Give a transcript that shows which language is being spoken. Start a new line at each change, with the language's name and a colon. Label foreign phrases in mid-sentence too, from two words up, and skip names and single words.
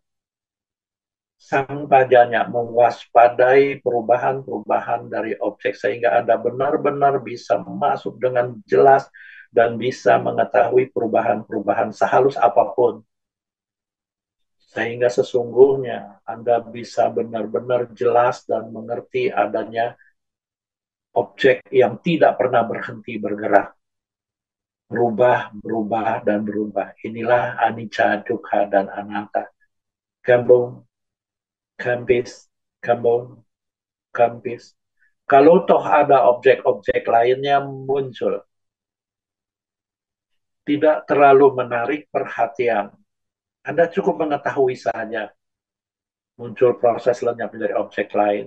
Indonesian: Sang padanya mewaspadai perubahan-perubahan dari objek sehingga Anda benar-benar bisa masuk dengan jelas dan bisa mengetahui perubahan-perubahan sehalus apapun. Sehingga sesungguhnya Anda bisa benar-benar jelas dan mengerti adanya objek yang tidak pernah berhenti bergerak. Berubah, berubah, dan berubah. Inilah
Pali: anicca, dukkha,
Indonesian: dan anatta. Gambung, kempis, gambung, kempis. Kalau toh ada objek-objek lainnya muncul, tidak terlalu menarik perhatian. Anda cukup mengetahui saja muncul proses lenyap dari objek lain.